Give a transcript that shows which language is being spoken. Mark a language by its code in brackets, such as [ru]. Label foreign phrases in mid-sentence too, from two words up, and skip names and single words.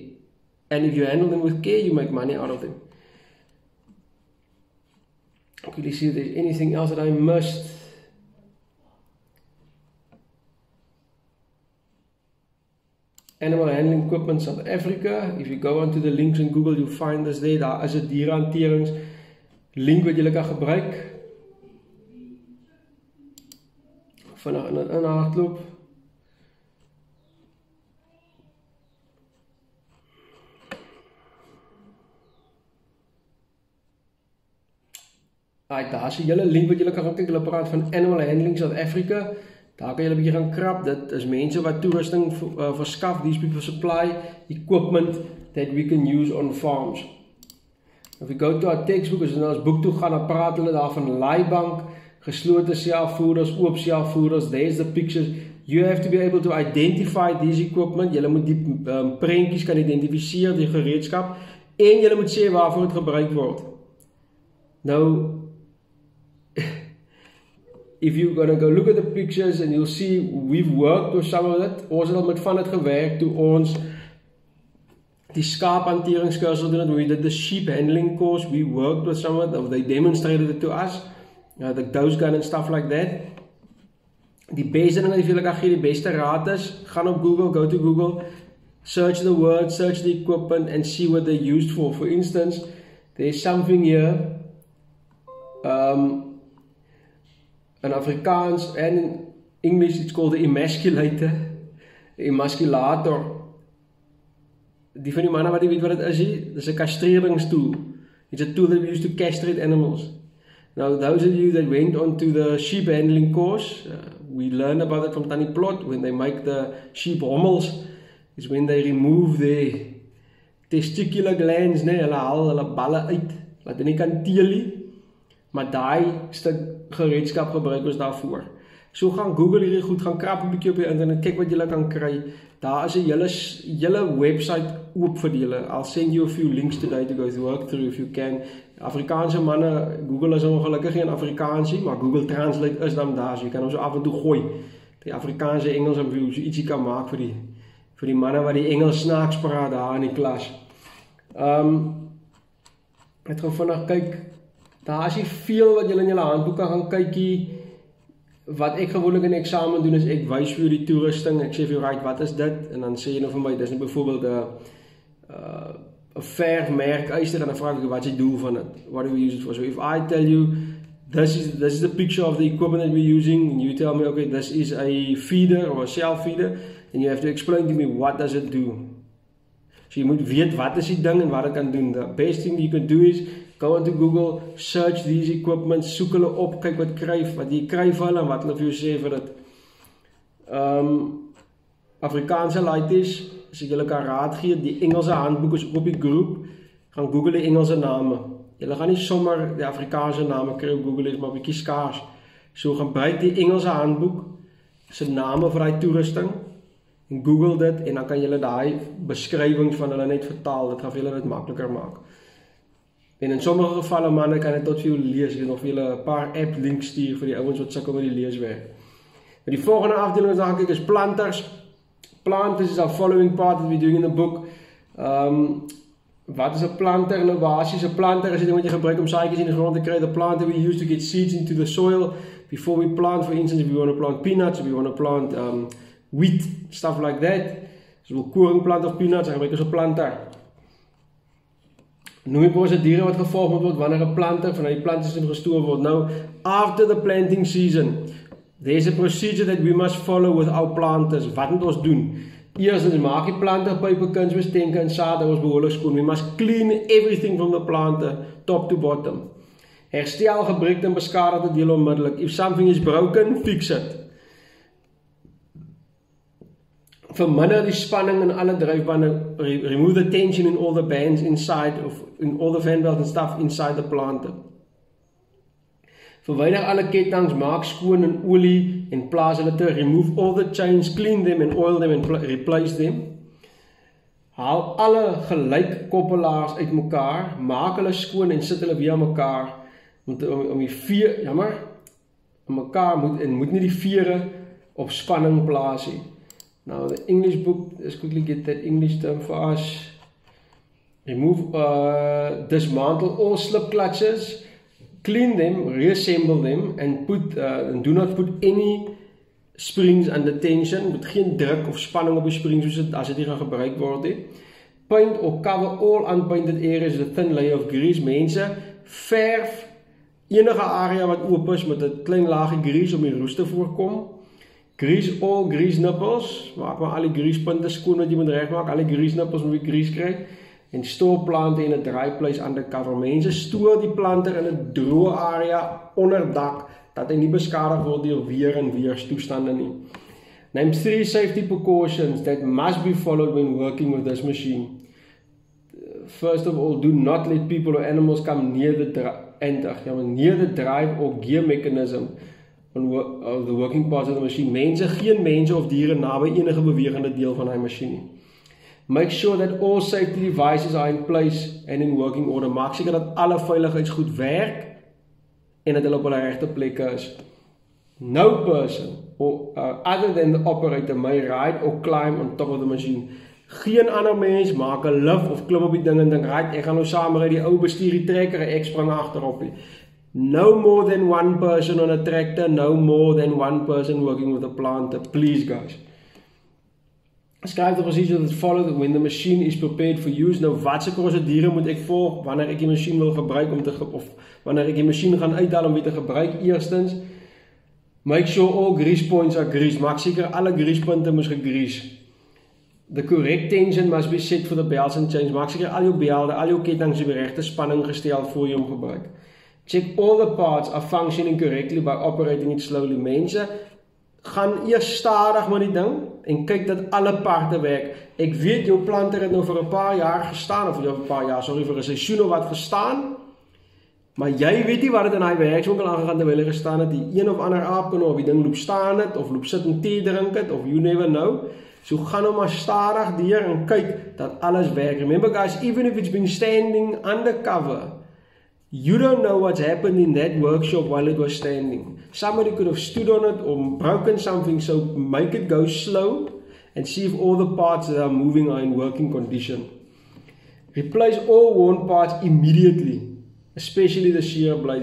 [en] And if you handle them with care, you make money out of them. Quickly see if there's anything else that I missed. Animal handling equipment South Africa. If you go onto the links in Google, you'll find this there. [af] Daar is 'n dierehanterings link wat jy kan gebruik. Vinnig in hardloop. Daar is 'n hele link wat jy kan gaan kyk. Hulle praat van Animal Handling South Africa. Daar kan jy 'n bietjie gaan krap. Dit is mense wat toerusting verskaf. [en] These people supply equipment that we can use on farms. If we go to our textbook, [af] as ons boek toe gaan, dan praat hulle daar van laaibank, geslote selfvoerders, oop selfvoerders. [en] There's the pictures. You have to be able to identify these equipment. [af] Jy moet die prentjies kan identifiseer, die gereedskap, en jy moet sê waarvoor dit gebruik word. Nou, [en] if you're going to go look at the pictures and you'll see we've worked with some of it, [af] ons het al met van dit gewerk toe ons die skaaphanteringskursus doen het, [en] we did the sheep handling course, we worked with some of it, they demonstrated it to us, the dose gun and stuff like that. [af] Die beste ding wat jy kan gee, die beste raad is, gaan op Google, [en] go to Google, search the word, search the equipment and see what they're used for. For instance, there's something here, in Afrikaans and in English it's called the emasculator, emasculator. [af] Die van die manne wat weet wat dit is, dit is 'n castreringstool. [en] It's a tool that we use to castrate animals. Now those of you that went on to the sheep handling course, we learned about it from Tannie Plot. When they make the sheep hommels, is when they remove their testicular glands, [af] hulle haal hulle balle uit, laat hulle nie kan teel nie. Maar daai stuk gereedskap gebruik ons daarvoor. So gaan Google hierdie goed, gaan krap 'n bietjie op die internet, kyk wat julle kan kry. Daar is 'n hele website oop vir julle. [en] I'll send you a few links today to go to work through if you can. [af] Afrikaanse manne, Google is ongelukkig geen Afrikaansie, maar Google Translate is dan daar, so jy kan hom so af en toe gooi. Die Afrikaanse Engels en wie so ietsie kan maak vir die manne wat die Engels snaaks praat daar in die klas. Ek gaan vinnig kyk. Daar is nie veel wat julle in julle handboeke gaan kykie. Wat ek gewoonlik in die eksamen doen is ek wys vir die toerusting. Ek sê vir jou, right, wat is dit? En dan sê jy nou vir my, dis nou byvoorbeeld 'n verfmerkyster en dan vra ek wat is die doel van dit? [en] What do we use it for? So if I tell you this is the picture of the equipment that we're using and you tell me okay, this is a feeder or a self feeder, and you have to explain to me what does it do. [af] So jy moet weet wat is die ding en wat dit kan doen. [en] The best thing you can do is go into Google, search these equipment, [af] soek hulle op, kyk wat jy kry vir hulle en wat hulle vir jou sê vir dit. Afrikaanse laities, as ek julle kan raad gee, die Engelse handboek is op die groep, gaan Google die Engelse name. Julle gaan nie sommer die Afrikaanse name kry op Google, is maar bietjie skaars. So gebruik die Engelse handboek se name vir daai toerusting en Google dit en dan kan julle daai beskrywings van hulle net vertaal. Dit gaan vir julle dit makliker maak. En in sommige gevalle manne kan dit tot vir jou lees. Ek het nog vir julle 'n paar app links stuur vir die ouens wat sukkel met die leeswerk. Maar die volgende afdeling wat ons gaan kyk is planters. [en] Planters is our following part that we're doing in the book. [af] Wat is 'n planter? Nou basies 'n planter is 'n ding wat jy gebruik om saadjies in die grond te kry. [en] The planter we use to get seeds into the soil before we plant. For instance, if we want to plant peanuts, if we want to plant wheat, stuff like that. So we'll [af] koring plant of peanuts, dan gebruik ons 'n planter. Noem die prosedure wat gevolg moet word wanneer 'n planter vanuit die plantsysteem gestoor word. Nou, [en] after the planting season, there's a procedure that we must follow with our planters. [af] Wat moet ons doen? Eerstens maak die planterpype, kunsbestenke en saad ons behoorlik skoon. [en] We must clean everything from the planter, top to bottom. [af] Herstel gebreekte en beskadigde dele onmiddellik. [en] If something is broken, fix it. [af] Verminder die spanning in alle dryfbande. [en] Remove the tension in all the bands inside, in all the fan belts and stuff inside the planter. [af] Verwyder alle ketTINGs, maak skoon in olie en plaas hulle terug. [en] Remove all the chains, clean them and oil them and replace them. [af] Haal alle gelyk koppelaars uit mekaar, maak hulle skoon en sit hulle weer aan mekaar. Om die veer, om mekaar moet nie die vere op spanning plaas nie. [en] Now the English book, let's quickly get that English term for us. Remove, dismantle all slip clutches, clean them, reassemble them, and do not put any springs under tension. [af] Moet geen druk of spanning op die springs as dit nie gaan gebruik word nie. [en] Paint or cover all unpainted areas with a thin layer of grease. [af] Mense, verf enige area wat oop is met 'n klein laagie grease om die roes te voorkom. [en] Grease all grease nipples. [af] Maak maar al die greasepunte skoon wat jy moet regmaak. Al die [en] grease nipples [af] moet jy grease kry. En stoor plante in 'n [en] dry place undercover. [af] Mense stoor die planter in 'n droë area onder dak dat hy nie beskadig word deur weer en weerstoestande nie. [en] Name 3 safety precautions that must be followed when working with this machine. First of all, do not let people or animals come near the drive or gear mechanism of the working parts of the machine. [af] Geen mense of diere naby enige bewegende deel van die masjien nie. [en] Make sure that all safety devices are in place and in working order. [af] Maak seker dat alle veiligheidsgoed werk en dat hulle op hulle regte plekke is. [en] No person other than the operator may ride or climb on top of the machine. [af] Geen ander mens maak 'n lift of klim op die ding en dink, "Right, ek gaan nou saam ry, die ou bestuur die trekker en ek spring agterop nie." [en] No more than one person on a tractor, no more than one person working with a planter. Please, guys. Skryf the procedure that follows when the machine is prepared for use. [af] Nou, watse prosedure moet ek volg wanneer ek die masjien wil gebruik of wanneer ek die masjien gaan uithaal om weer te gebruik? Eerstens, [en] make sure all grease points are greased. [af] Maak seker alle greasepunte moet gegrease. [en] The correct tension must be set for the belts and chains. [af] Maak seker al jou belde, al jou ketTINGs op die regte spanning gestel voor jy hom gebruik. [en] Check all the parts are functioning correctly by operating it slowly. [af] Mense, gaan eers stadig met die ding en kyk dat alle parte werk. Ek weet jou planter het nou vir 'n paar jaar gestaan, of vir 'n paar jaar, sorry, vir 'n seisoen of wat gestaan. Maar jy weet nie wat het in die werkswinkel aangegaan terwyl jy gestaan het, die een of ander aapkanoe, of die ding loop staan het, of loop sit en thee drink het, [en] of you never know. [af] So gaan nou maar stadig deur en kyk dat alles werk. [en] Remember guys, even if it's been standing undercover, you don't know what's happened in that workshop while it was standing. Somebody could have stood on it or broken something, so make it go slow and see if all the parts that are moving are in working condition. Replace all worn parts immediately, especially the shear blades.